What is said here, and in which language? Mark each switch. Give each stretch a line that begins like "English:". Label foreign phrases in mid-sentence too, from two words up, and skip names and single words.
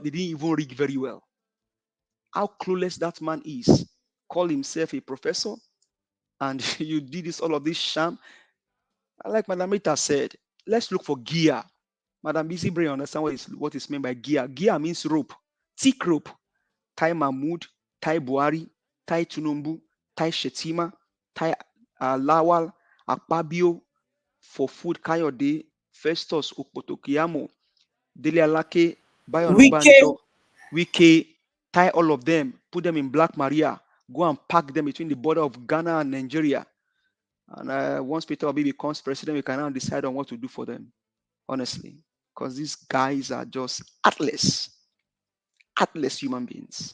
English: They didn't even rig very well. How clueless that man is. Call himself a professor, and you did all of this sham. Like Madam Rita said, let's look for gear. Madam Busy Brain understand what is meant by gear. Gear means rope, thick rope. Tai Mahmood, Tai Buhari, Tai Tinubu, Tai Shetima, Tai Lawal, Akpabio, for food Kayode, Festus Okpotokiyamo, Dele Alake, Bayo Onabanjo, Wike, tie all of them, put them in Black Maria, go and pack them between the border of Ghana and Nigeria. And once Peter Obi becomes president, we can now decide on what to do for them, honestly. Because these guys are just heartless human beings.